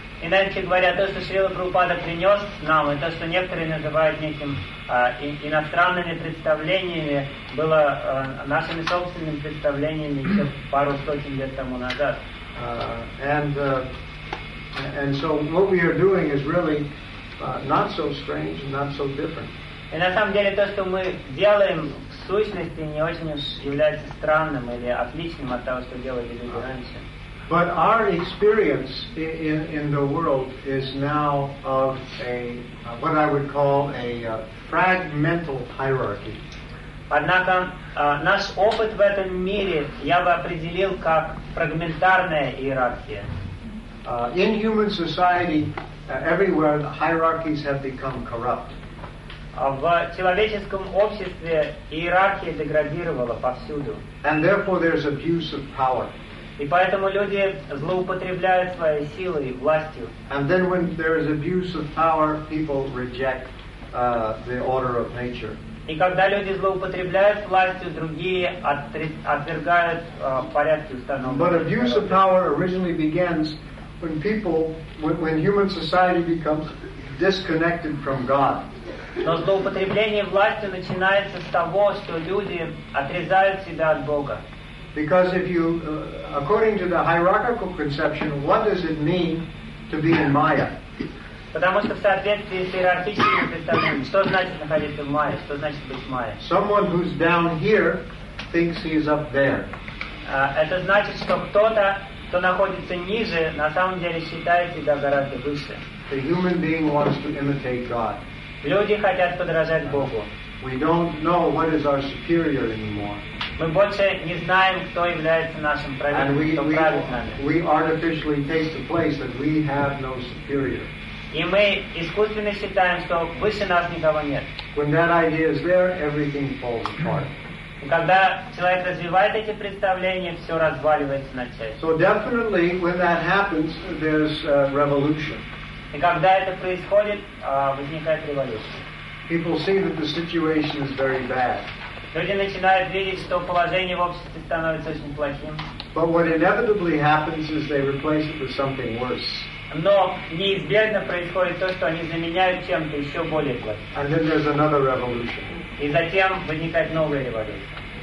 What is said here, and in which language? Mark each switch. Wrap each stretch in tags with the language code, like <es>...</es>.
<ru>Иначе говоря, то, что Шрила Прабхупада принес нам, и то, что некоторые называют неким иностранными представлениями, было нашими собственными представлениями еще пару сотен лет тому назад.</ru> <en>And so what we are doing is really not so strange and not so different.</en> <ru>И на самом деле то, что мы делаем в сущности, не очень уж является странным или отличным от того, что делали люди раньше.</ru> <en>But our experience in the world is now of what I would call a fragmental hierarchy.</en> <ru>Однако наш опыт в этом мире я бы определил как фрагментарная иерархия.</ru> <en>In human society, everywhere the hierarchies have become corrupt.</en> <ru>В человеческом обществе иерархия деградировала повсюду.</ru> <en>And therefore there's abuse of power.</en> <ru>И поэтому люди злоупотребляют своей силой, властью.</ru> <en>And then when there is abuse of power, people reject the order of nature.</en> <ru>И когда люди злоупотребляют властью, другие отвергают порядки установленные.</ru> <en>But abuse of power originally begins when people, when human society becomes disconnected from God.</en> <ru>Но злоупотребление властью начинается с того, что люди отрезают себя от Бога.</ru> <en>Because if you, according to the hierarchical conception, what does it mean to be in Maya?</en> <ru>Потому что в соответствии с иерархическим представлением, что значит находиться в Майе, что значит быть в Майе?</ru> <en>Someone who's down here thinks he is up there.</en> <ru>Это значит, что кто-то, кто находится ниже, на самом деле считает себя гораздо выше.</ru> <en>The human being wants to imitate God.</en> <ru>Люди хотят подражать Богу.</ru> <en>We don't know what is our superior anymore.</en> <ru>Мы больше не знаем, кто является нашим правителем, кто правит нами.</ru> <en>We artificially take the place that we have no superior.</en> <ru>И мы искусственно считаем, что выше нас никого нет.</ru> <en>When that idea is there, everything falls apart.</en> <ru>И когда человек развивает эти представления, все разваливается на части.</ru> <en>So definitely, when that happens, there's a revolution.</en> <ru>И когда это происходит, возникает революция.</ru> <en>People see that the situation is very bad.</en> <ru>Люди начинают видеть, что положение в обществе становится очень плохим.</ru> <en>But what inevitably happens is they replace it with something worse.</en> <ru>Но неизбежно происходит то, что они заменяют чем-то еще более плохим.</ru> <en>And then there's another revolution.</en> <ru>И затем возникает новая революция.</ru>